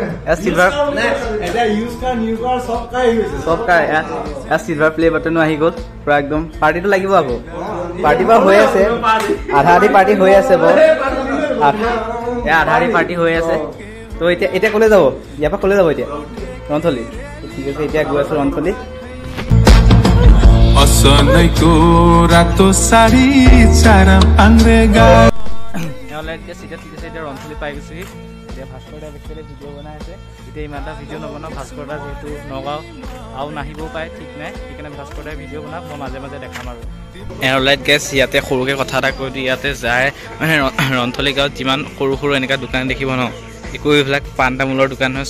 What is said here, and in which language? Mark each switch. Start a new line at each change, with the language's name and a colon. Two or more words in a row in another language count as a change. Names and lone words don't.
English: silver silver play button
Assamese: আহি গ'ল পুৰা একদম। পাৰ্টিটো লাগিব আকৌ। পাৰ্টি বাৰু হৈ আছে, আধা আধি পাৰ্টি হৈ আছে বাৰু। আধা আধি পাৰ্টি হৈ আছে। তো এতিয়া ক'লৈ যাব? ইয়াৰ পৰা ক'লৈ যাব এতিয়া? ৰন্থলি। ঠিক আছে, এতিয়া গৈ আছোঁ ৰন্থলি।
Nepali: सोनैको रातो साडी चार पाङ्रे गाडी
English: online case
Assamese: এতিয়া ঠিক আছে। এতিয়া ৰন্থলি পাই গৈছোঁহি। এতিয়া ভাস্কৰ দা বেছিকৈ ভিডিঅ' বনাই আছে। এতিয়া ইমান এটা ভিডিঅ' নবনাওঁ। ভাস্কৰ দা যিহেতু নগাঁও আৰু নাহিবও পাৰে, ঠিক নাই। সেইকাৰণে ভাস্কৰ দাই ভিডিঅ' বনাওক, মই মাজে মাজে দেখাম আৰু। এয়াৰলাইট গেছ ইয়াতে সৰুকৈ কথা এটা কৈ দিওঁ। ইয়াতে যায় মানে ৰন্থলি গাঁৱত যিমান সৰু এনেকুৱা দোকান দেখিব ন, একো এইবিলাক পাণ তামোলৰ দোকান হয়।